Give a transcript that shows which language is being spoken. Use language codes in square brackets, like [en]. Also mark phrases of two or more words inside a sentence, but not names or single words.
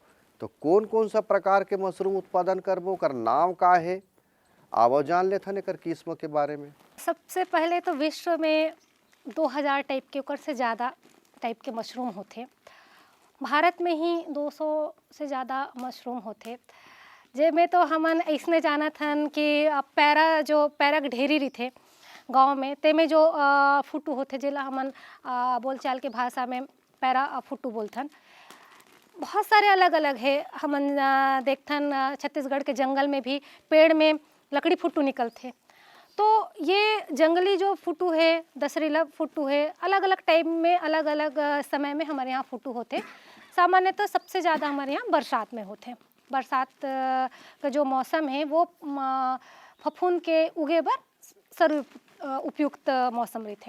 [hne] तो कौन कौन सा प्रकार के मशरूम उत्पादन करबो, कर नाम का है, आवो जान लेथन एकर किस्म के बारे में। सबसे पहले तो विश्व में 2000 टाइप के ऊपर से ज़्यादा टाइप के मशरूम होते। भारत में ही 200 से ज़्यादा मशरूम होते, जेमें तो हमन ऐसने जानत हन कि पैरा ढेरी रही गांव में, तेमें जो फुटू होते जेला हमन बोलचाल के भाषा में पैरा फुटू बोलथन। बहुत सारे अलग अलग है, हमन देखथन छत्तीसगढ़ के जंगल में भी पेड़ में लकड़ी फुटू निकलते। तो ये जंगली जो फुटू है, दशहरीला फुटू है, अलग अलग टाइम में अलग अलग समय में हमारे यहाँ फुटू होते। सामान्यतः सबसे ज़्यादा हमारे यहाँ बरसात में होते। बरसात का जो मौसम है वो फफूंद के उगे बर सर्व उपयुक्त मौसम रहते।